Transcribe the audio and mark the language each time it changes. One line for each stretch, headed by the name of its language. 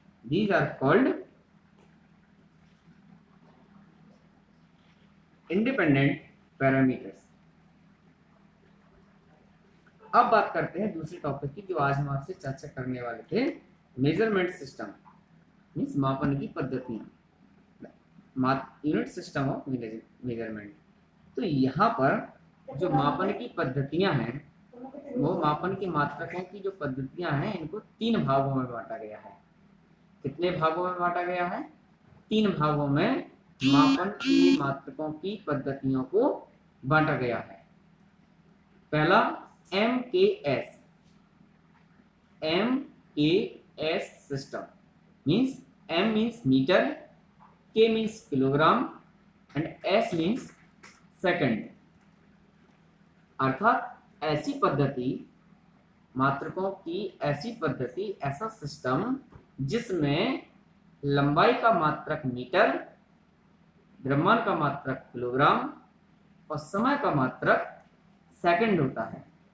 English: These are called independent parameters.
Hindi: अब बात करते हैं दूसरे टॉपिक की, जो आज हम आपसे चर्चा करने वाले थे, मेजरमेंट सिस्टम, मीन्स मापन की पद्धतियां,
English: Unit system of measurement.
Hindi: तो यहाँ पर जो मापन की पद्धतियां हैं, वो मापन के मात्रकों की जो पद्धतियां हैं, इनको 3 भागों में बांटा गया है। कितने भागों में बांटा गया है? 3 भागों में मापन के मात्रकों की पद्धतियों को बांटा गया है। पहला MKS, MKS system, means M means metre,
English: K means
Hindi: kilogram
English: and S means
Hindi: second. अर्थात ऐसी पद्धति, मात्रकों की ऐसी पद्धति, ऐसा सिस्टम जिसमें लंबाई का मात्रक मीटर, द्रव्यमान का मात्रक किलोग्राम और समय का मात्रक सेकंड होता है।